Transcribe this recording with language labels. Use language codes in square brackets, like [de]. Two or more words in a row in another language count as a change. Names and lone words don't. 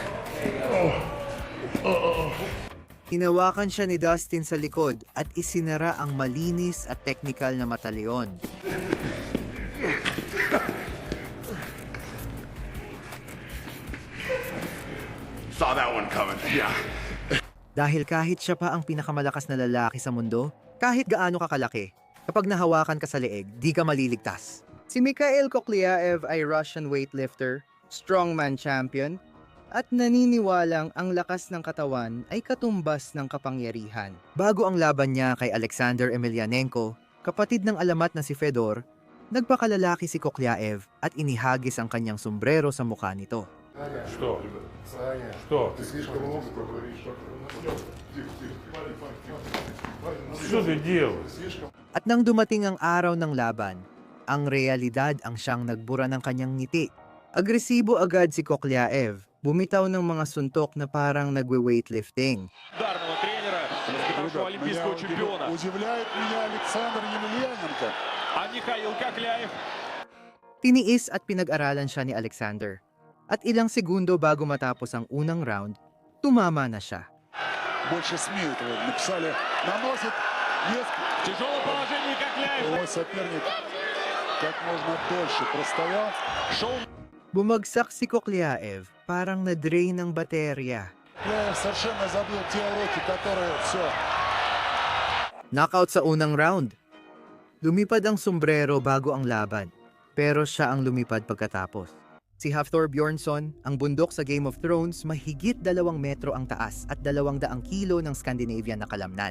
[tl] Hinawakan siya ni Dustin sa likod at isinara ang malinis at teknikal na mataleon. [en] Saw that one coming. Yeah. [tl] Dahil kahit siya pa ang pinakamalakas na lalaki sa mundo, kahit gaano ka kalaki, kapag nahawakan ka sa leeg, di ka maliligtas. Si Mikhail Koklyaev ay [en] Russian weightlifter, strongman champion, [tl] at naniniwalang ang lakas ng katawan ay katumbas ng kapangyarihan. Bago ang laban niya kay Alexander Emelianenko, kapatid ng alamat na si Fedor, nagpakalalaki si Koklyaev at inihagis ang kanyang sombrero sa mukha nito. [ru] Что? Что? Что ты делаешь? [tl] At nang dumating ang araw ng laban, ang realidad ang siyang nagbura ng kanyang ngiti. Agresibo agad si Koklyaev, bumitaw ng mga suntok na parang nagwe-weightlifting. [ru] Ударного тренера, воспитавшего олимпийского чемпиона. Удивляет меня Александр Емельяненко. А Михаил Кокляев. [tl] Tiniis at pinag-aralan siya ni Alexander. At ilang segundo bago matapos ang unang round, tumama na siя. [ru] Больше СМИ этого написали. Наносит. Есть. Тяжелое положение Кокляев. Мой соперник как можно дольше простоял. Шоу. [tl] Bumagsak si Koklyaev, parang na-drain ng baterya. [ru] Кокляев совершенно забыл те уроки, которые все. [tl] Knockout sa unang round. Lumipad ang sombrero bago ang laban, pero siya ang lumipad pagkatapos. Si Hafthor Bjornsson, ang bundok sa Game of Thrones, mahigit 2 metro ang taas at 200 kilo ng Scandinavian na kalamnan.